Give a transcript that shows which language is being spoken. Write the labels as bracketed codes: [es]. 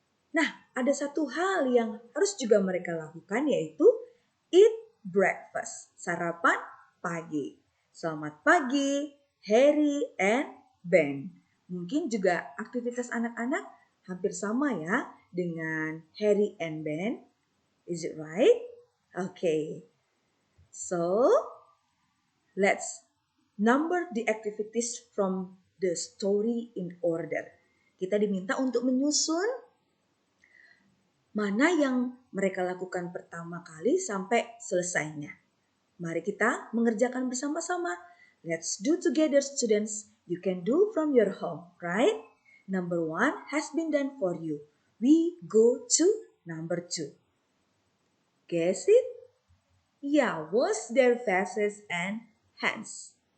[id] Nah, ada satu hal yang harus juga mereka lakukan yaitu [en] eat breakfast, [id] sarapan pagi. Selamat pagi, Harry and Ben. Mungkin juga aktivitas anak-anak hampir sama ya dengan Harry and Ben. [en] Is it right? Okay. So, let's number the activities from the story in order. [id] Kita diminta untuk menyusun mana yang mereka lakukan pertama kali sampai selesainya. Mari kita mengerjakan bersama-sama. [en] Let's do together, students. You can do from your home, right? Number 1 has been done for you. We go to number 2. Guess it? Yeah, wash their faces and hands.